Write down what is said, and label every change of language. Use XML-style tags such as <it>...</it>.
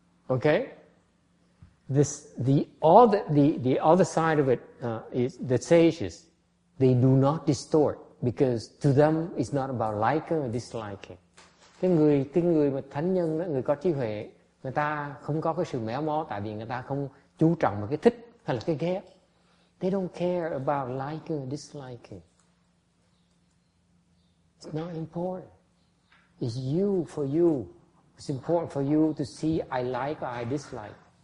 <en>Okay? The other side of it is the sages. They do not distort because to them it's not about liking or disliking.</en> <vi>Cái người mà thánh nhân đó, người có trí huệ, người ta không có cái sự méo mó tại vì người ta không chú trọng vào cái thích hay là cái ghét.</vi> <en>They don't care about liking or disliking. It's not important. It's you for you. It's important for you to see I like or I dislike.</en>